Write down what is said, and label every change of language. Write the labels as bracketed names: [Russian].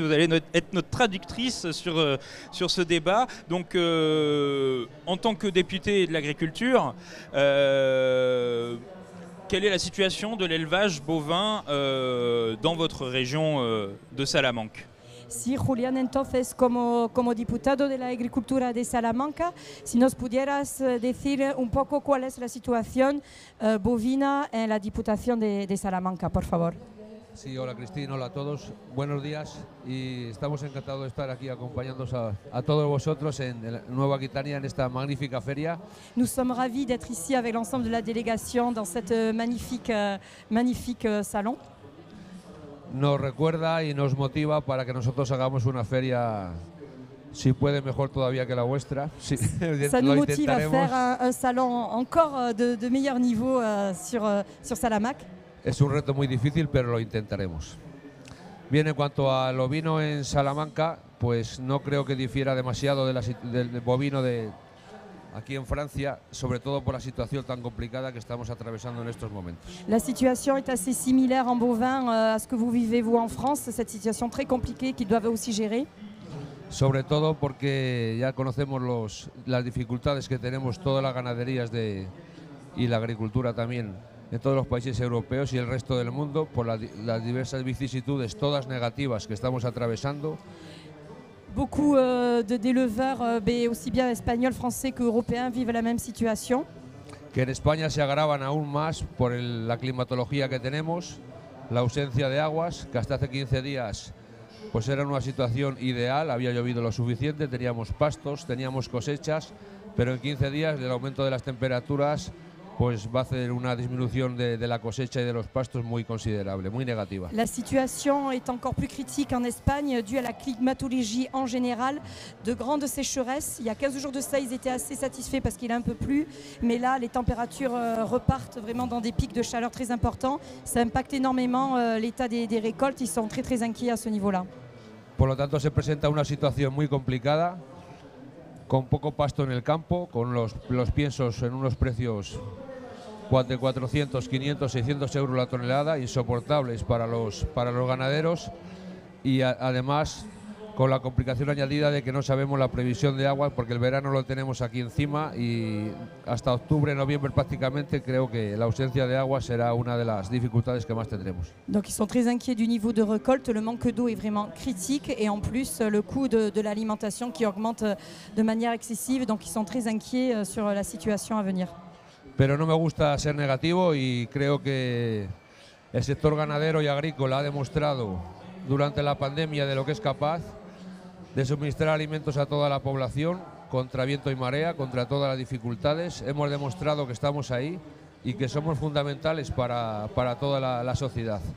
[French] Vous allez être notre traductrice sur ce débat. Donc, en tant que député de l'agriculture, quelle est la situation de l'élevage bovin dans votre région de Salamanque ? [Spanish] Sí, Julián, entonces, como diputado de la Agricultura de Salamanca, si nos pudieras decir un poco cuál es la situación bovina en la Diputación de Salamanca, por favor. Sí, hola Cristina, hola a todos, buenos días y estamos encantados de estar aquí acompañándoos a todos vosotros en Nueva Aquitania en esta magnífica feria. [French] Nous sommes ravis d'être ici avec l'ensemble de la délégation dans cette magnifique salon. [Spanish] Nos recuerda y nos motiva para que nosotros hagamos una feria, si puede, mejor todavía que la vuestra. Sí, [French] ça nous motive à faire un salon encore de meilleur niveau sur Salamanque. [Spanish] Es un reto muy difícil, pero lo intentaremos. Bien, en cuanto al ovino en Salamanca, pues no creo que difiera demasiado del bovino aquí en Francia, sobre todo por la situación tan complicada que estamos atravesando en estos momentos. [French] La situation est assez similaire en bovin à ce que vous vivez vous en France, cette situation très compliquée qu'ils doivent aussi gérer. [Spanish] Sobre todo porque ya conocemos las dificultades que tenemos todas las ganaderías y la agricultura también en todos los países europeos y el resto del mundo por las diversas vicisitudes, todas negativas que estamos atravesando. [French] Beaucoup d'éleveurs, aussi bien espagnols, français qu'européens, vivent la même situation. [Spanish] Que en España se agravan aún más por la climatología que tenemos, la ausencia de aguas, que hasta hace 15 días pues era una situación ideal, había llovido lo suficiente, teníamos pastos, teníamos cosechas, pero en 15 días el aumento de las temperaturas pues va a hacer una disminución de la cosecha y de los pastos muy considerable, muy negativa. [French] La situation est encore plus critique en Espagne due à la climatologie en général, de grandes sécheresses. Il y a 15 jours de ça, ils étaient assez satisfaits parce qu'il a un peu plu, mais là, les températures repartent vraiment dans des pics de chaleur très importants. Ça impacte énormément l'état des récoltes, ils sont très inquiets à ce niveau-là. [Spanish] Por lo tanto, se presenta una situación muy complicada, con poco pasto en el campo, con los piensos en unos precios de 400, 500, 600 euros la tonelada, insoportables para los ganaderos y además con la complicación añadida de que no sabemos la previsión de agua porque el verano lo tenemos aquí encima y hasta octubre, noviembre prácticamente creo que la ausencia de agua será una de las dificultades que más tendremos. [French] Donc ils sont très inquiets du niveau de récolte, le manque d'eau est vraiment critique et en plus le coût de l'alimentation qui augmente de manière excessive, donc ils sont très inquiets sur la situation à venir. [Spanish] Pero no me gusta ser negativo y creo que el sector ganadero y agrícola ha demostrado durante la pandemia de lo que es capaz de suministrar alimentos a toda la población contra viento y marea, contra todas las dificultades. Hemos demostrado que estamos ahí y que somos fundamentales para toda la sociedad.